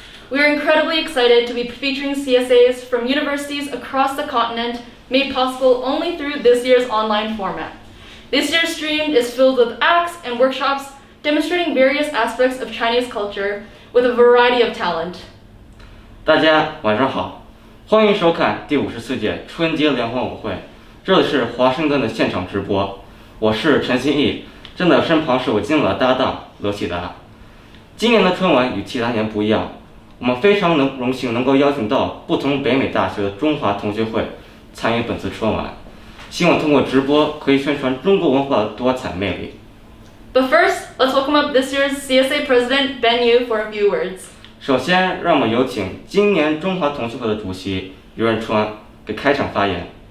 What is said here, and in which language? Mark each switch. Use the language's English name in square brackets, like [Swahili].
[English] We are incredibly excited to be featuring CSAs from universities across the continent, made possible only through this year's online format. This year's stream is filled with acts and workshops demonstrating various aspects of Chinese culture with a variety of talent. [Chinese] 大家晚上好，欢迎收看第54届春节联欢晚会。这里是华盛顿的现场直播，我是陈新义，站在我身旁是我今晚的搭档罗启达。今年的春晚与其他年不一样，我们非常荣幸能够邀请到不同北美大学的中华同学会参与本次春晚，希望通过直播可以宣传中国文化的多彩魅力。 [English] But first, let's welcome up this year's CSA President Ben Yu for a few words. [Chinese] 首先，让我们有请今年中华同学会的主席刘仁川给开场发言。